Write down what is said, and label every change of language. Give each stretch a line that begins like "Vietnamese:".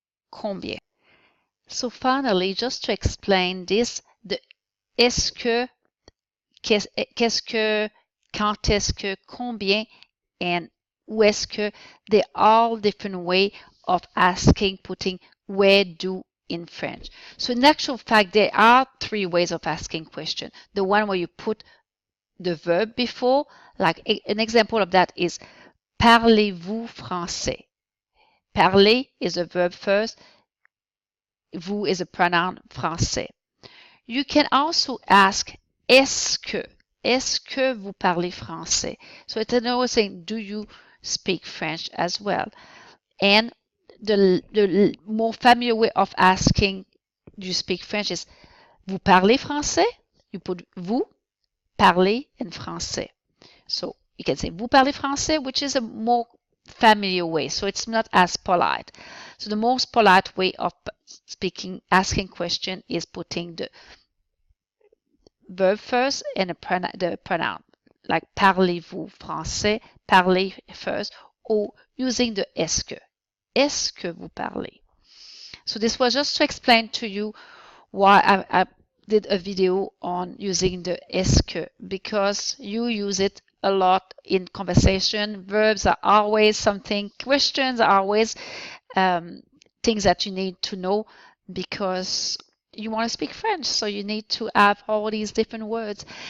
English: Combien. So finally, just to explain this, the est-ce que, qu'est-ce que, quand est-ce que, combien, and où est-ce que, they're all different way of asking, putting where do in French. So in actual fact, there are three ways of asking question. The one where you put the verb before, like an example of that is
French: parlez-vous français?
English: Parler is a verb first. Vous is a pronoun français. You can also ask
French: est-ce que vous parlez français?
English: So it's another saying, do you speak French as well? And the more familiar way of asking, do you speak French is
French: vous parlez français?
English: You put vous, parler, and français. So you can say
French: vous parlez français,
English: which is a more familiar way. So it's not as polite. So the most polite way of asking question is putting the verb first and the pronoun. Like
French: parlez-vous français,
English: parlez first, or using the est-ce que.
French: Est-ce que vous parlez?
English: So this was just to explain to you why I did a video on using the est-ce que, because you use it a lot in conversation. Verbs are always something, questions are always things that you need to know because you want to speak French, so you need to have all these different words.